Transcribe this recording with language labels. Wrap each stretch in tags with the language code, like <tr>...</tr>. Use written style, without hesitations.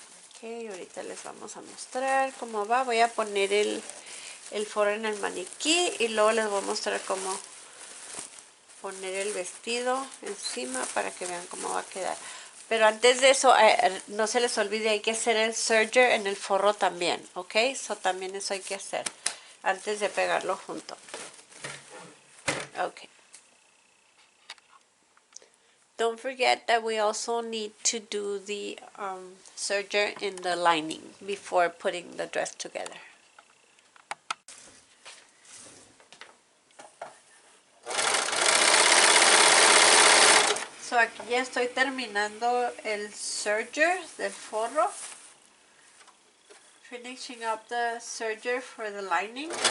<es>Ok, ahorita les vamos a mostrar cómo va. Voy a poner el forro en el maniquí y luego les voy a mostrar cómo poner el vestido encima para que vean cómo va a quedar. Pero antes de eso, no se les olvide, hay que hacer el serger en el forro también, ¿ok? Eso también hay que hacer antes de pegarlo junto. Ok.</es> <en>Don't forget that we also need to do the serger in the lining before putting the dress together.</en> <es>So aquí ya estoy terminando el serger del forro.</es> <en>Finishing up the serger for the lining.</en>